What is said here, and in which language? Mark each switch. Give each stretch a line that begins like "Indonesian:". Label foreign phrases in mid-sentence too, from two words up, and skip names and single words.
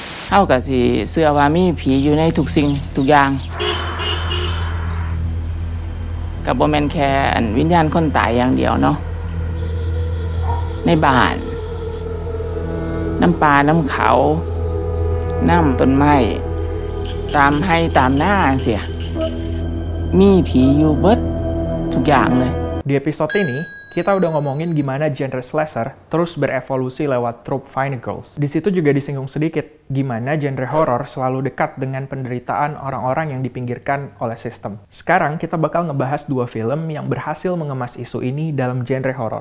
Northeastern Thai: เฮาก็สิเชื่อว่ามีผีอยู่ในทุกสิ่งทุกอย่างก็บ่แม่นแค่วิญญาณคนตายอย่างเดียวเนาะในบ้านน้ำปลาน้ำเขาน้ำต้นไม้ตามให้ตามหน้าเสียมีผีอยู่เบิดทุกอย่างเลย
Indonesian: Di episode ini, kita udah ngomongin gimana genre slasher terus berevolusi lewat trope Final Girls. Di situ juga disinggung sedikit gimana genre horor selalu dekat dengan penderitaan orang-orang yang dipinggirkan oleh sistem. Sekarang kita bakal ngebahas dua film yang berhasil mengemas isu ini dalam genre horor.